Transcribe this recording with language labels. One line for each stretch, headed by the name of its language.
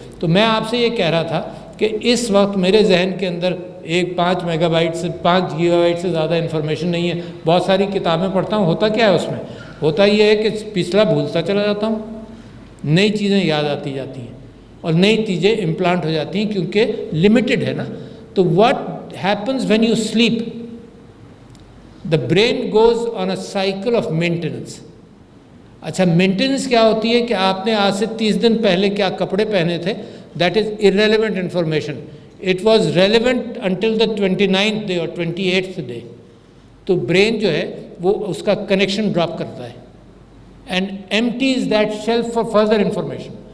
Urdu: تو میں آپ سے یہ کہہ رہا تھا کہ اس وقت میرے ذہن کے اندر 5 میگا بائٹ سے 5 گیگا بائٹ سے زیادہ انفارمیشن نہیں ہے. بہت ساری کتابیں پڑھتا ہوں, ہوتا کیا ہے اس میں, ہوتا یہ ہے کہ پچھلا بھولتا چلا جاتا ہوں, نئی چیزیں یاد آتی جاتی ہیں اور نئی چیزیں امپلانٹ ہو جاتی ہیں کیونکہ لمیٹڈ ہے نا.
English: تو what happens when you sleep, the brain goes on a cycle of maintenance.
Urdu: اچھا مینٹیننس کیا ہوتی ہے کہ آپ نے آج سے 30 دن پہلے کیا کپڑے پہنے تھے,
English: That is irrelevant information. It was relevant until the 29th day or 28th day.
Urdu: تو برین جو ہے وہ اس کا کنیکشن ڈراپ کرتا ہے
English: and empties that shelf for further information.